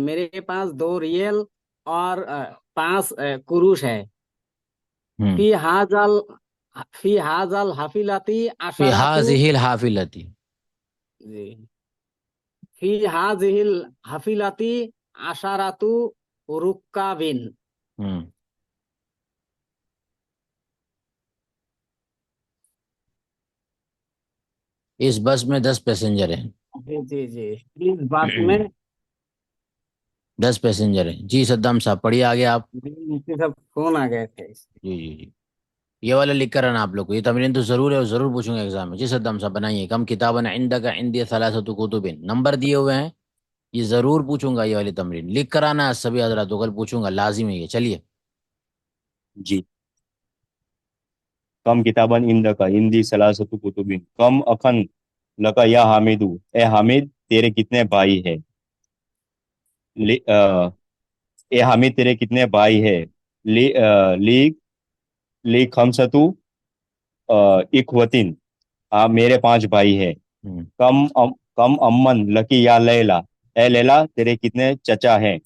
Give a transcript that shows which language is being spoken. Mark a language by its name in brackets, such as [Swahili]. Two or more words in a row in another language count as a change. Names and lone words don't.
[Urdu] میرے پاس 2 ریال اور 5 قروش ہے. हम्म [Arabic] في هذه في هذه الحافلة في عشرة. هذه الحافلة. [Urdu] جی. [Arabic] في هذه الحافلة عشرة ركاب. [Urdu] ہمم اس بس میں 10 پیسنجر ہیں. جی جی جی۔ اس بات میں 10 پیسنجر ہیں جی. سدام صاحب پڑھیے آگے آپ. مجھے سب فون آ گئے تھے. جی جی جی. یہ والا لکھ کر آنا آپ لوگ کو، یہ تمرین تو ضرور ہے اور ضرور پوچھوں گا ایگزام میں. جی سدام صاحب بنائیے. [Arabic] كم كتابا عندك عندي ثلاثة كتب, [Urdu] نمبر دیے ہوئے ہیں، یہ ضرور پوچھوں گا. یہ والی تمرین لکھ کر آنا سبھی حضرات، کل پوچھوں گا، لازم ہے یہ. چلیے. [Arabic] जी। كم كتابا عندك عندي ثلاثة كتب كم أخا لك يا حامد, [Urdu] اے حامد تیرے کتنے بھائی ہے? اے حامد تیرے کتنے بھائی ہے? [Arabic] لي لي خمسة إخوة, [Urdu] میرے 5 بھائی ہے. हम्म [Arabic] كم عما لكِ يا ليلى, [Urdu] اے لیلیٰ تیرے کتنے چچا ہیں?